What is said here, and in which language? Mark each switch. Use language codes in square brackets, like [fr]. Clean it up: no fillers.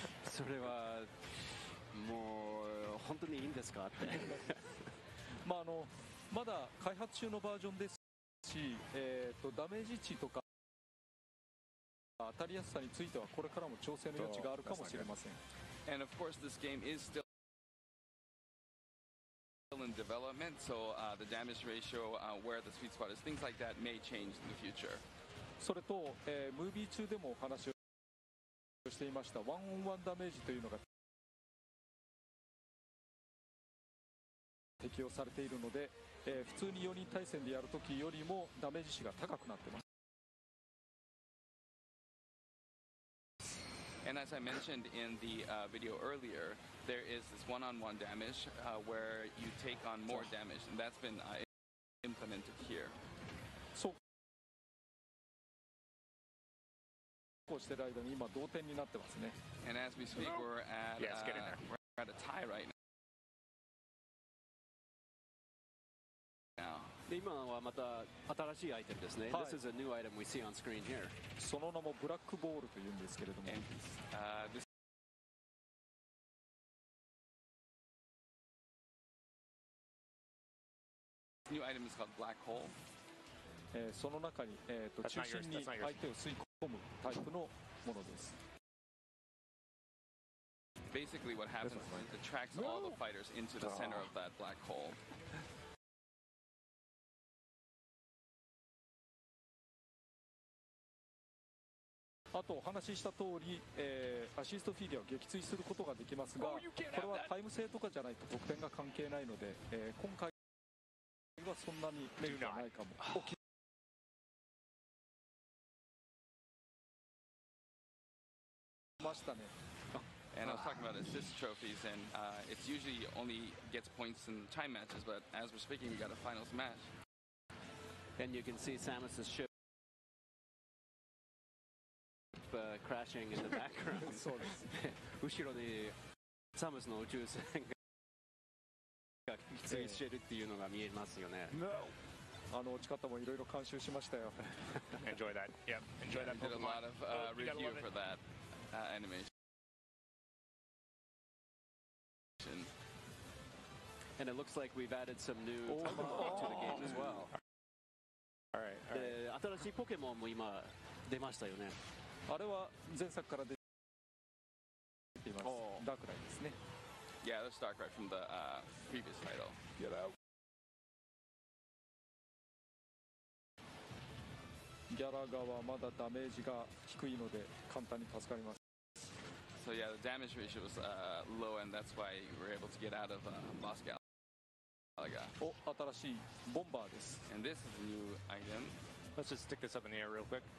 [ja] それはもう本当にいいんですかって。まだ開発中のバージョンですし、ダメージ値とか当たりやすさについてはこれからも調整の余地があるかもしれません。 [en] And of course, this game is still in development, so the damage ratio, where the sweet spot is, things like that may change in the future. [ja] それと、ムービー中でもお話をしていましたワンオンワンダメージというのが適用されているので、普通に4人対戦でやるときよりもダメージ値が高くなっています。 [en] And as I mentioned in the video earlier, there is this one-on-one damage where you take on more damage, and that's been implemented here. [ja] そうこうしてる間に今同点になってますね。 [en] And as we speak, we're at a tie right now. [ja] で今はまた新しいアイテムですね。 [en] This is a new item we see on screen here. [ja] その名もブラックボールというんですけれども。 [en] This new item is called black hole. [ja] その中に、中心に相手を吸い込むタイプのものです。 [en] Basically, what happens is it attracts all the fighters into the center of that black hole. [ja] あとお話しした通り、アシストフィギュアを撃墜することができますが、これはタイム制とかじゃないと得点が関係ないので、今回はそんなにメリットはないかも。ましたね。 [en] And I was talking about assist trophies, and it's usually only gets points in time matches, but as we're speaking, we got a finals match. And you can see Samus's ship crashing in the background. [ja] そうです。後ろにサムスの宇宙船が撃墜してるっていうのが見えますよね。落ち方もいろいろ監修しましたよ。 [en] Enjoy that. Yep. Enjoy that. Did a lot of review for that animation. And it looks like we've added some new to the game as well. All right. [ja] で、新しいポケモンも今出ましたよね。あれは前作から出ています。ダークライですね。 [en] Yeah, that's Darkrai from the previous title. Get out. [ja] ギャラガはまだダメージが低いので簡単に助かります。 [en] So yeah, the damage ratio was low, and that's why we were able to get out of Boss Galaga. [ja] 新しいボンバーです。 [en] And this is a new item. Let's just stick this up in the air real quick.